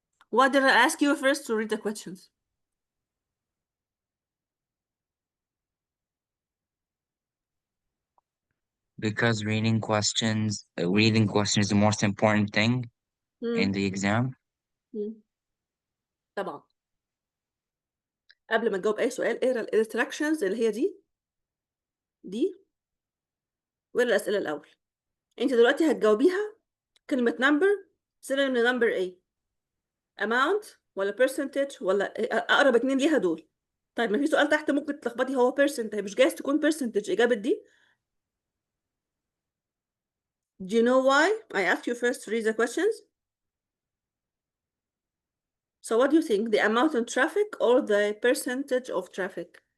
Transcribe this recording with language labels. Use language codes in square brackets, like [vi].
[en] Why did I ask you first to read the questions? Because reading questions is the most important thing in the exam. [ar] طبعا قبل ما تجاوب أي سؤال اقرا الانستراكشنز اللي هي دي واقرا الأسئلة الأول. أنت دلوقتي هتجاوبيها كلمة number synonym لنمبر إيه؟ amount ولا percentage ولا أقرب اتنين ليها دول. طيب ما في سؤال تحت ممكن تلخبطي هو percent هي مش جايز تكون percentage إجابة دي. [en] Do you know why I asked you first to read the questions? So what do you think, the amount of traffic or the percentage of traffic?